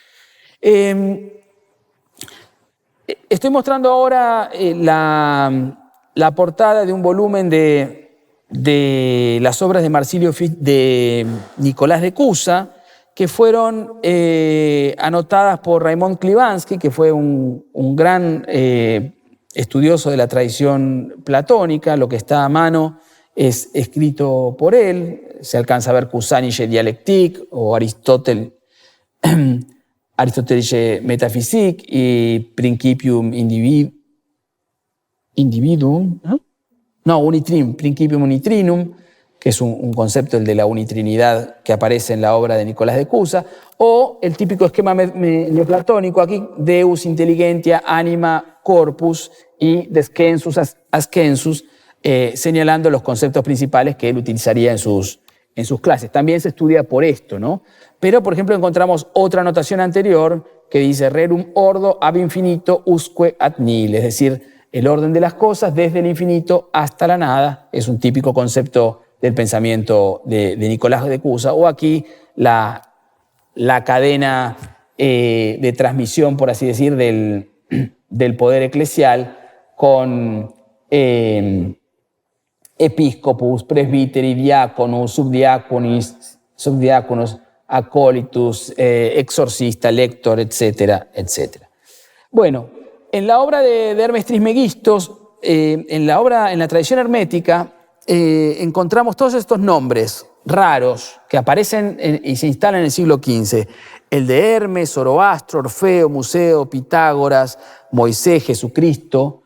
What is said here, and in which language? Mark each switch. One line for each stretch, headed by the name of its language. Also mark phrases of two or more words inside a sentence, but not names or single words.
Spanish: Estoy mostrando ahora la portada de un volumen de las obras de de Nicolás de Cusa, que fueron anotadas por Raymond Klibanski, que fue un gran estudioso de la tradición platónica. Lo que está a mano es escrito por él. Se alcanza a ver
German: Cusanische Dialektik
Spanish: o
German: Aristotelische Metaphysik
Spanish: y
Latin: Principium Individuum, Principium Unitrinum,
Spanish: que es un concepto, el de la unitrinidad, que aparece en la obra de Nicolás de Cusa, o el típico esquema neoplatónico aquí,
Latin: Deus Intelligentia Anima Corpus
Spanish: y
Latin: Descensus Ascensus,
Spanish: señalando los conceptos principales que él utilizaría en sus en sus clases. También se estudia por esto, ¿no? Pero, por ejemplo, encontramos otra notación anterior que dice
Latin: rerum ordo ab infinito usque ad nihil,
Spanish: es decir, el orden de las cosas desde el infinito hasta la nada. Es un típico concepto del pensamiento de Nicolás de Cusa. O aquí la cadena de transmisión, por así decir, del poder eclesial con episcopus, presbíteri, diáconos, subdiáconos, acólitus, exorcista, lector, etcétera, etcétera. Bueno, en la obra de Hermes Trismegistos, en la tradición hermética, encontramos todos estos nombres raros que aparecen y se instalan en el siglo XV. El de Hermes, Zoroastro, Orfeo, Museo, Pitágoras, Moisés, Jesucristo.